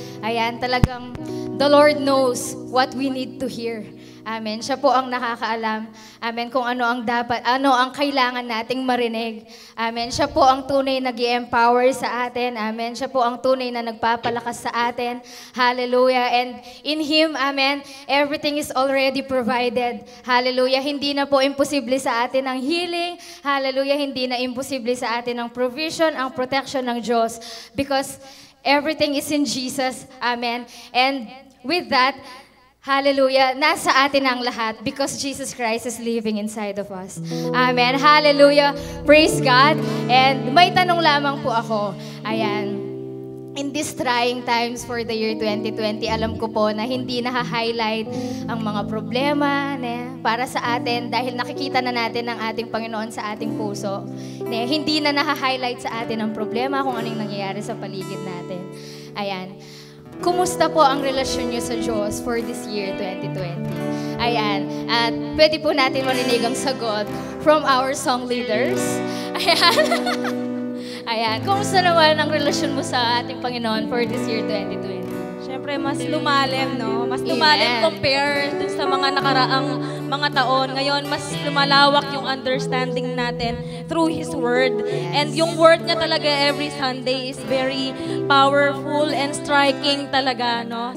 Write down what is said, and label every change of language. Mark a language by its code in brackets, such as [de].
[tl] Ayan, talagang [en] the Lord knows what we need to hear. [tl] Amen. Siya po ang nakakaalam. Amen. Kung ano ang dapat, ano ang kailangan nating marinig. Amen. Siya po ang tunay na nag-empower sa atin. Amen. Siya po ang tunay na nagpapalakas sa atin. Hallelujah. [en] And in Him, amen, everything is already provided. Hallelujah. [tl] Hindi na po imposible sa atin ang healing. Hallelujah. Hindi na imposible sa atin ang provision, ang protection ng Diyos. [en] Because everything is in Jesus. Amen. And with that, hallelujah, [tl] nasa atin ang lahat [en] because Jesus Christ is living inside of us. Amen. Hallelujah. Praise God. [tl] And may tanong lamang po ako. Ayan. [en] In these trying times for the year 2020, [tl] alam ko po na hindi na-highlight ang mga problema para sa atin dahil nakikita na natin ang ating Panginoon sa ating puso. Hindi na na-highlight sa atin ang problema kung anong nangyayari sa paligid natin. Ayan. Kumusta po ang relasyon niyo sa Diyos [en] for this year 2020? [tl] Ayan. At pwede po natin marinig ang sagot [en] from our song leaders. [tl] Ayan. Ayan. Kumusta naman ang relasyon mo sa ating Panginoon [en] for this year 2020? [tl] Siyempre, mas lumalim, no? Mas lumalim compare dun sa mga nakaraang mga taon. Ngayon, mas lumalawak yung understanding natin [en] through His Word. And [tl] yung Word niya talaga [en] every Sunday is very powerful and striking talaga, no?